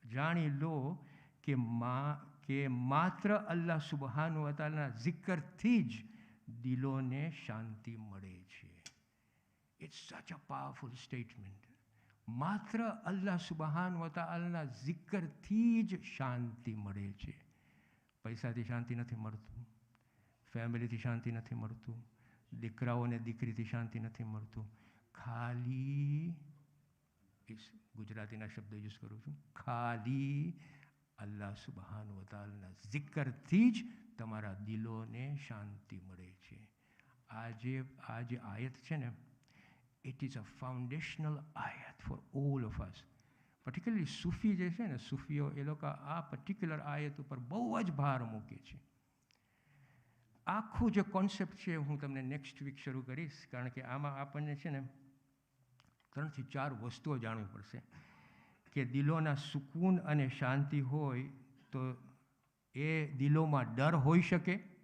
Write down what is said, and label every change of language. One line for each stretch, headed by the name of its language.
Gujarati: જાણી લો કે માત્ર અલ્લાહ સુબહાન વ તઆલાના zikરથી જ દિલોને શાંતિ મળે છે.
English: It's such a powerful statement.
Gujarati: માત્ર અલ્લાહ સુબહાન વ તઆલાના zikરથી જ શાંતિ મળે છે. પૈસાથી શાંતિ નથી મળતું, ફેમિલીથી શાંતિ નથી મળતું, દીકરાઓને દીકરીથી શાંતિ નથી મળતું. ખાલી ગુજરાતીના શબ્દો યુઝ કરું છું, ખાલી અલ્લાહ સુબહાન વ તઆલાના zikરથી જ તમારા દિલોને શાંતિ મળે છે. આ જે આયત છે ને,
English: it is a foundational ayat for all of us.
Gujarati: Particularly સૂફી જે છે ને, સૂફીઓ એ લોકો આ પર્ટિક્યુલર આયત ઉપર બહુ જ ભાર મૂકે છે. આખું જે કોન્સેપ્ટ છે હું તમને નેક્સ્ટ વીક શરૂ કરીશ, કારણ કે આમાં આપણને છે ને 3 થી 4 વસ્તુઓ જાણવી પડશે કે દિલોના સુકૂન અને શાંતિ હોય તો એ દિલોમાં ડર હોઈ શકે.